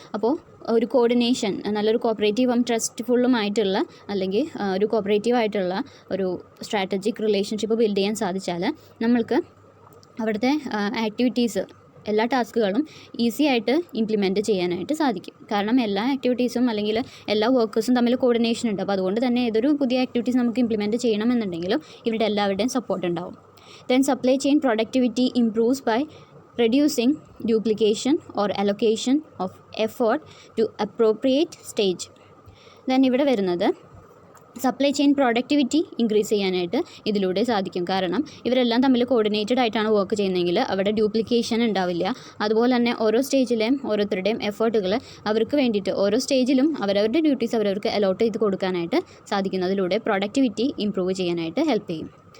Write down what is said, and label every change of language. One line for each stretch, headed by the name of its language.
Malayalam: അപ്പോൾ ഒരു കോർഡിനേഷൻ, നല്ലൊരു കോപ്പറേറ്റീവും ട്രസ്റ്റ്ഫുള്ളുമായിട്ടുള്ള അല്ലെങ്കിൽ ഒരു കോപ്പറേറ്റീവായിട്ടുള്ള ഒരു സ്ട്രാറ്റജിക് റിലേഷൻഷിപ്പ് ബിൽഡ് ചെയ്യാൻ സാധിച്ചാൽ നമ്മൾക്ക് അവിടുത്തെ ആക്ടിവിറ്റീസ്, എല്ലാ ടാസ്കുകളും ഈസി ആയിട്ട് ഇംപ്ലിമെൻറ്റ് ചെയ്യാനായിട്ട് സാധിക്കും. കാരണം എല്ലാ ആക്ടിവിറ്റീസും അല്ലെങ്കിൽ എല്ലാ വർക്കേഴ്സും തമ്മിൽ കോർഡിനേഷൻ ഉണ്ട്. അപ്പോൾ അതുകൊണ്ട് തന്നെ ഏതൊരു പുതിയ ആക്ടിവിറ്റീസ് നമുക്ക് ഇംപ്ലിമെൻറ്റ് ചെയ്യണമെന്നുണ്ടെങ്കിലും ഇവരുടെ എല്ലാവരുടെയും സപ്പോർട്ട് ഉണ്ടാവും.
English: Then supply chain productivity improves by reducing duplication or allocation of effort to appropriate stage.
Malayalam: Then ഇവിടെ വരുന്നത് സപ്ലൈ ചെയിൻ പ്രൊഡക്ടിവിറ്റി ഇൻക്രീസ് ചെയ്യാനായിട്ട് ഇതിലൂടെ സാധിക്കും. കാരണം ഇവരെല്ലാം തമ്മിൽ കോർഡിനേറ്റഡ് ആയിട്ടാണ് വർക്ക് ചെയ്യുന്നതെങ്കിൽ അവിടെ ഡ്യൂപ്ലിക്കേഷൻ ഉണ്ടാവില്ല. അതുപോലെ തന്നെ ഓരോ സ്റ്റേജിലെയും ഓരോരുത്തരുടെയും എഫേർട്ടുകൾ അവർക്ക് വേണ്ടിയിട്ട് ഓരോ സ്റ്റേജിലും അവരവരുടെ ഡ്യൂട്ടീസ് അവരവർക്ക് അലോട്ട് ചെയ്ത് കൊടുക്കാനായിട്ട് സാധിക്കുന്നതിലൂടെ പ്രൊഡക്ടിവിറ്റി ഇംപ്രൂവ് ചെയ്യാനായിട്ട് ഹെൽപ്പ് ചെയ്യും.